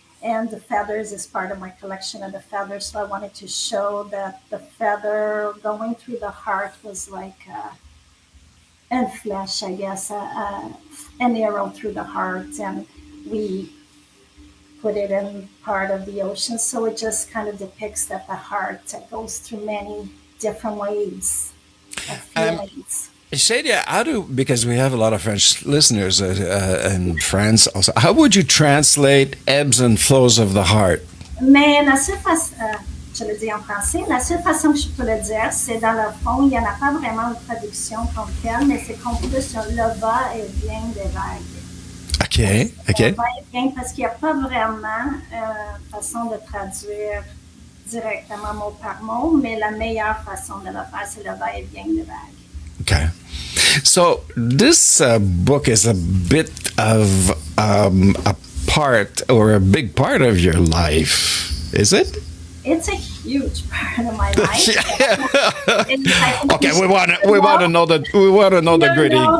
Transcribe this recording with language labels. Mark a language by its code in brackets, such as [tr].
[en] and the feathers is part of my collection of the feathers. So I wanted to show that the feather going through the heart was like and flesh, I guess, an arrow through the heart, and we put it in part of the ocean. So it just kind of depicts that the heart goes through many different waves of feelings. Shadia, how do, because we have a lot of French listeners in France also, how would you translate ebbs and flows of the heart? [fr] Mais la seule façon, je le dis en français, la seule façon que je peux le dire, c'est dans le fond, il n'y en a pas vraiment de traduction comme telle, mais c'est qu'on peut sur le va et vient des vagues. [en] OK, OK. [fr] Le va et vient parce qu'il n'y a pas vraiment façon de traduire directement mot par mot, mais la meilleure façon de le faire, c'est le va et vient des vagues. [en] Okay. So this book is a bit of a part or a big part of your life, is it? It's a huge part of my life. Okay, we want to know the gritty.